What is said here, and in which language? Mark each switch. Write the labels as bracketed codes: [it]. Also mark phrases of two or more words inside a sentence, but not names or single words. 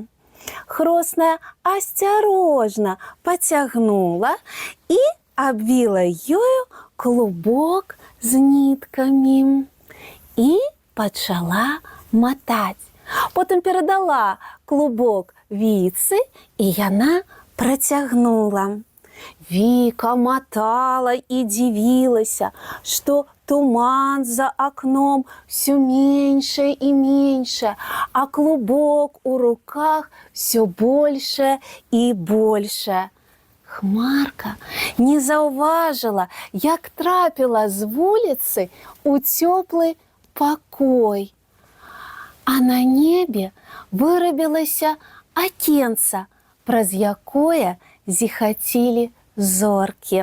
[be] Хросная асцярожна пацягнула і абвіла ёю клубок з ніткамі і пачала матаць. Потым перадала клубок Віцы, і яна працягнула. Віка матала і дзівілася, што туман за акном [ru] все меньше і меньше, [be] а клубок у руках [ru] все больше і больше. [be] Хмарка не заўважыла, як трапіла з вуліцы ў цёплы пакой. А на небе вырабілася акенца, праз якое зіхацілі зоркі.